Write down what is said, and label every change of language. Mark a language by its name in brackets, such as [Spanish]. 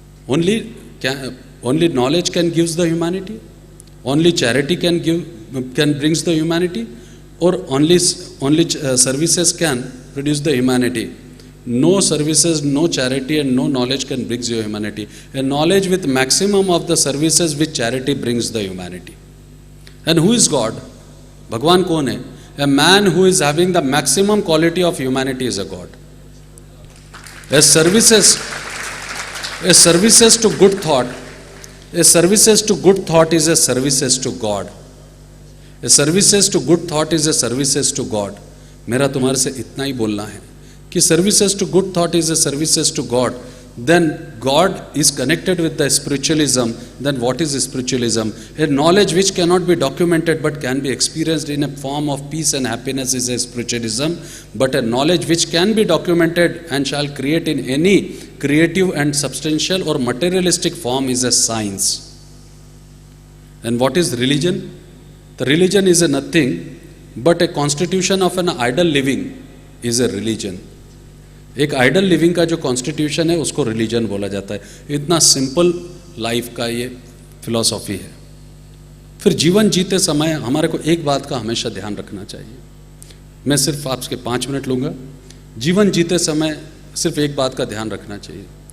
[English] Only knowledge can gives the humanity, only charity can brings the humanity, और only services can produce the humanity. No services, no charity and no knowledge can brings your humanity. A knowledge with maximum of the services with charity brings the humanity. And who is God? [Hindi] भगवान कौन है? [English] A man who is having the maximum quality of humanity is a God. As services to good thought, a services to good thought is a services to God. A services to good thought is a services to God. [Hindi] मेरा तुम्हारे से इतना ही बोलना है कि [English] services to good thought is a services to God. Then God is connected with the spiritualism. Then what is spiritualism? A knowledge which cannot be documented but can be experienced in a form of peace and happiness is a spiritualism. But a knowledge which can be documented and shall create in any creative and substantial or materialistic form is a science. And what is religion? The religion is a nothing but a constitution of an idle living is a religion. [Hindi] एक idol living का जो constitution है उसको religion बोला जाता है। इतना simple life का ये फिलॉसफी है। फिर जीवन जीते समय हमारे को एक बात का हमेशा ध्यान रखना चाहिए। मैं सिर्फ आपके 5 मिनट लूँगा। जीवन जीते समय सिर्फ एक बात का ध्यान रखना चाहिए।